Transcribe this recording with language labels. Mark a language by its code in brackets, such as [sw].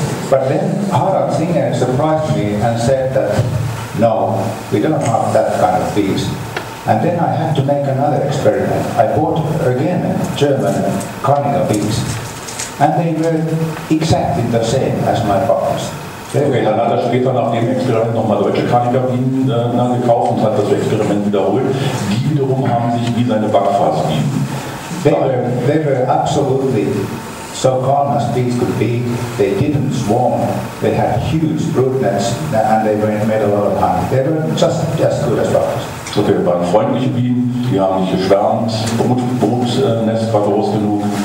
[en] But then Harald Singer surprised me and said that no, we don't have that kind of bees. And then I had to make another experiment. I bought again German Karnika bees, and they were exactly the same as my Backfast. [de] Okay, dann hat er später nach dem Experiment nochmal deutsche Karnika-Bienen gekauft und hat das Experiment wiederholt. Die wiederum haben sich wie seine Backfast-Bienen. [en] They were absolutely so calm as bees could be. They didn't swarm. They had huge brood nets, and they made a lot of honey. They were just as good as Backfast. [de] Okay, waren freundliche Bienen, die haben nicht geschwärmt, Brutnest war groß genug.